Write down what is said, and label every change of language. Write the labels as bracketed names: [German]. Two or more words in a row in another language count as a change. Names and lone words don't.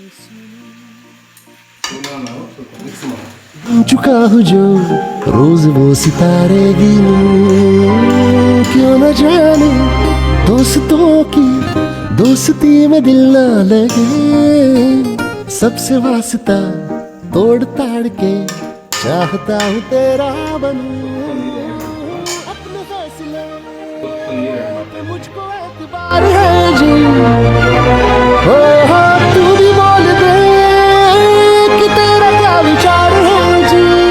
[Kannada] ನಾವು ಸ್ವಲ್ಪ ಮಿಕ್ಸ್ ಮಾಡೋಣ. [Hindi] सुन चुका हूँ जो रोज वो सितारे गिनूं क्यों न जाने दोस्तों की दोस्ती में दिल ना लगे सबसे वास्ता तोड़ ताड़ के चाहता हूँ तेरा बनूं अपने फैसले [Kannada] ಸ್ವಲ್ಪ ನೀರು ಆ್ಯಡ್ ಮಾಡ್ತೀನಿ. [Hindi] मुझको एतबार है जी हो तू भी बोल दे कि तेरा क्या विचार है जी